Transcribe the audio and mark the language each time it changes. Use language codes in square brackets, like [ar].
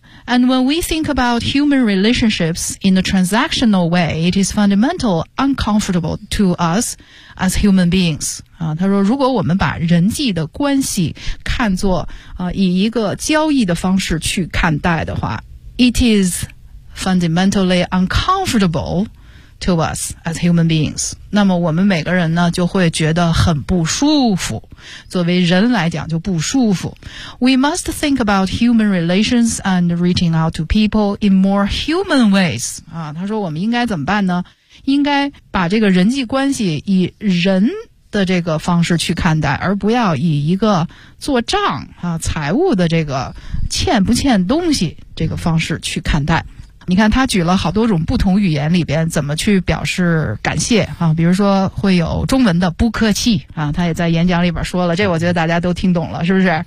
[en] And when we think about human relationships in a transactional way, it is fundamental uncomfortable to us as human beings、 [zh] 他说如果我们把人际的关系看作、以一个交易的方式去看待的话， [en] It is fundamentally uncomfortable to us as human beings. [zh] 那么我们每个人呢就会觉得很不舒服，作为人来讲就不舒服。 [en] We must think about human relations and reaching out to people in more human ways、 [zh] 他说我们应该怎么办呢？应该把这个人际关系以人的这个方式去看待，而不要以一个做账啊、财务的这个欠不欠东西这个方式去看待。你看他举了好多种不同语言里边怎么去表示感谢啊，比如说会有中文的不客气啊，他也在演讲里边说了，这我觉得大家都听懂了，是不是？